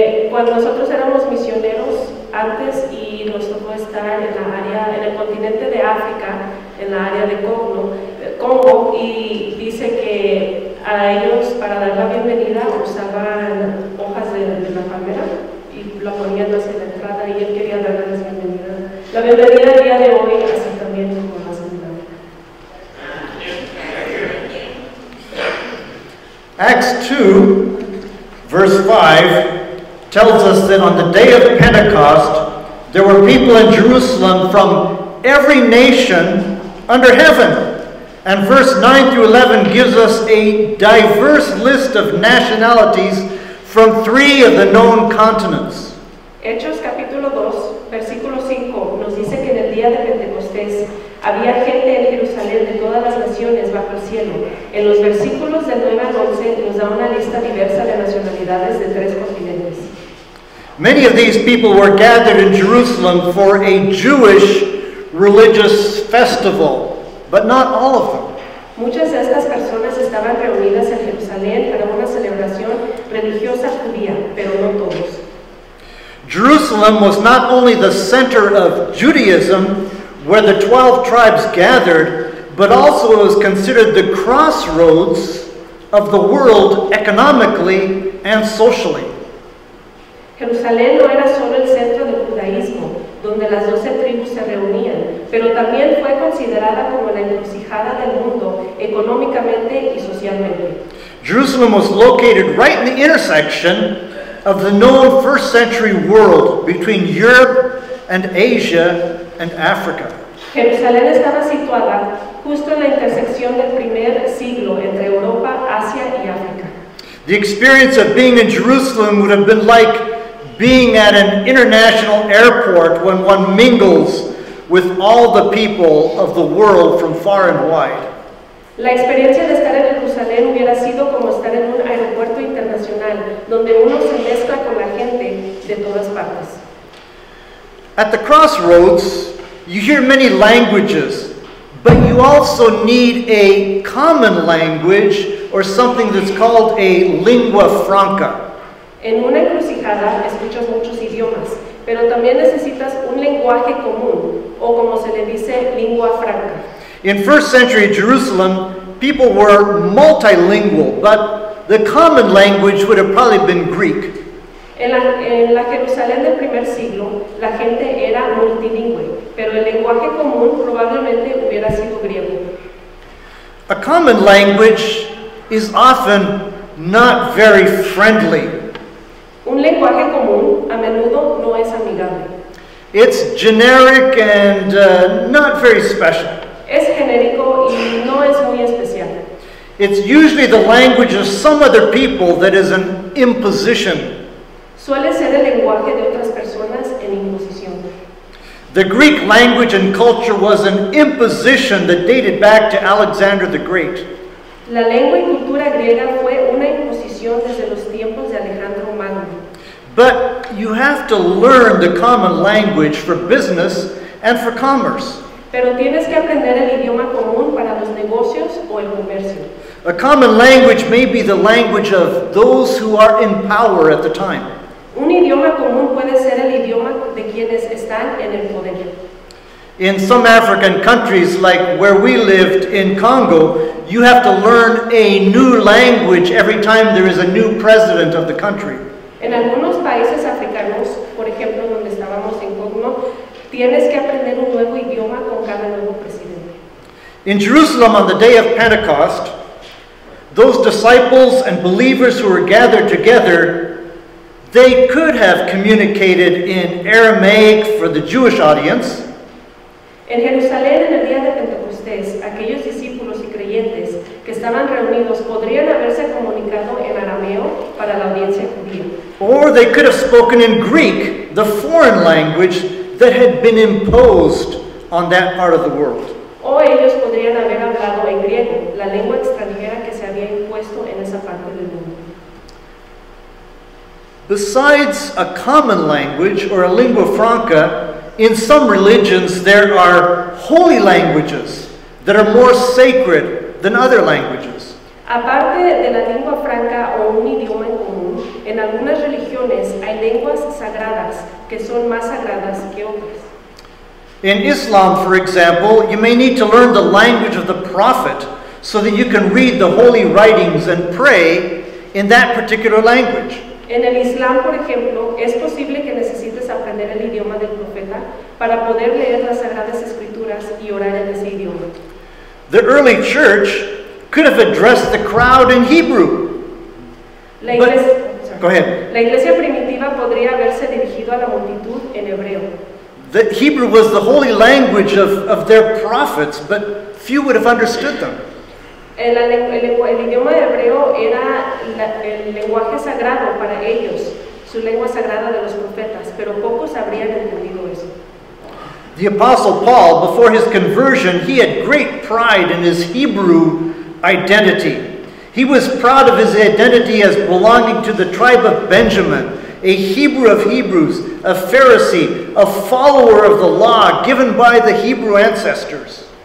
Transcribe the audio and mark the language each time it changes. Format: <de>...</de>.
<es>Cuando nosotros éramos misioneros antes y nos tocó estar en el continente de África, en la área de Congo, y dice que a ellos, para dar la bienvenida, usaban hojas de la palmera y la ponían hacia la entrada, y él quería darles la bienvenida. La bienvenida el día de hoy, así también como la segunda.</es> <en>Acts 2, verse 5, tells us that on the day of Pentecost, there were people in Jerusalem from every nation under heaven. And verse 9 through 11 gives us a diverse list of nationalities from 3 of the known continents.</en> <es>Hechos capítulo 2, versículo 5 nos dice que en el día de Pentecostés había gente en Jerusalén de todas las naciones bajo el cielo. En los versículos del 9 al 11 nos da una lista diversa de nacionalidades de 3 continentes.</es> <en>Many of these people were gathered in Jerusalem for a Jewish religious festival, but not all of them.</en> <es>Muchas de estas personas estaban reunidas en Jerusalén para una celebración religiosa judía, pero no todos.</es> <en>Jerusalem was not only the center of Judaism, where the 12 tribes gathered, but also is considered the crossroads of the world economically and socially.</en> <es>Jerusalén no era solo el centro del judaísmo, donde las 12 tribus se reunían, pero también fue considerada como la encrucijada del mundo económicamente y socialmente.</es> <en>Jerusalem was located right in the intersection of the known first century world between Europe and Asia and Africa.</en> <es>Jerusalén estaba situada justo en la intersección del primer siglo entre Europa, Asia y África.</es> <en>The experience of being in Jerusalem would have been like being at an international airport when one mingles with all the people of the world from far and wide.</en> <es>La experiencia de estar en Jerusalén hubiera sido como estar en un aeropuerto internacional, donde uno se mezcla con la gente de todas partes.</es> <en>At the crossroads, you hear many languages, but you also need a common language or something that's called a lingua franca.</en> <es>En una encrucijada escuchas muchos idiomas, pero también necesitas un lenguaje común, o como se le dice, lingua franca.</es> <en>In first century Jerusalem, people were multilingual, but the common language would have probably been Greek.</en> <es>En la Jerusalén del primer siglo, la gente era multilingüe, pero el lenguaje común probablemente hubiera sido griego.</es> <en>A common language is often not very friendly.</en> <es>Un lenguaje común a menudo no es amigable.</es> <en>It's generic and not very special.</en> <es>Es genérico y no es muy especial.</es> <en>It's usually the language of some other people that is an imposition.</en> <es>Suele ser el lenguaje de otras personas en imposición.</es> <en>The Greek language and culture was an imposition that dated back to Alexander the Great.</en> <es>La lengua y cultura griega fue una imposición desde los tiempos de Alejandro Magno.</es> <en>But you have to learn the common language for business and for commerce.</en> <es>Pero tienes que aprender el idioma común para los negocios o el comercio.</es> <en>A common language may be the language of those who are in power at the time.</en> <es>Un idioma común puede ser el idioma de quienes están en el poder.</es> <en>In some African countries, like where we lived in Congo, you have to learn a new language every time there is a new president of the country.</en> <es>En algunos países africanos, por ejemplo donde estábamos en Congo, tienes que aprender un nuevo idioma con cada nuevo presidente.</es> <en>In Jerusalem on the day of Pentecost, those disciples and believers who were gathered together, they could have communicated in Aramaic for the Jewish audience.</en> <es>En Jerusalén, en el día de Pentecostés, aquellos discípulos y creyentes que estaban reunidos podrían haberse comunicado en arameo para la audiencia judía.</es> <en>Or they could have spoken in Greek, the foreign language that had been imposed on that part of the world.</en> <es>O ellos podrían haber hablado en griego, la lengua extranjera que se había impuesto en esa parte del mundo.</es> <en>Besides a common language or a lingua franca, in some religions there are holy languages that are more sacred than other languages.</en> <es>Aparte de la lengua franca o un idioma en común, en algunas religiones hay lenguas sagradas que son más sagradas que otras.</es> <en>In Islam, for example, you may need to learn the language of the Prophet so that you can read the holy writings and pray in that particular language.</en> <es>En el Islam, por ejemplo, es posible que necesites aprender el idioma del profeta para poder leer las Sagradas Escrituras y orar en ese idioma.</es> <en>The early church could have addressed the crowd in Hebrew.</en> <es>La iglesia,</es> <en>Go ahead.</en> <es>la iglesia primitiva podría haberse dirigido a la multitud en hebreo.</es> <en>The Hebrew was the holy language of their prophets, but few would have understood them.</en> <es>El idioma hebreo era el lenguaje sagrado para ellos, su lengua sagrada de los profetas, pero pocos habrían entendido eso.</es> <en>The Apostle Paul, before his conversion, he had great pride in his Hebrew identity. He was proud of his identity as belonging to the tribe of Benjamin, a Hebrew of Hebrews, a Pharisee, a follower of the law given by the Hebrew ancestors.</en>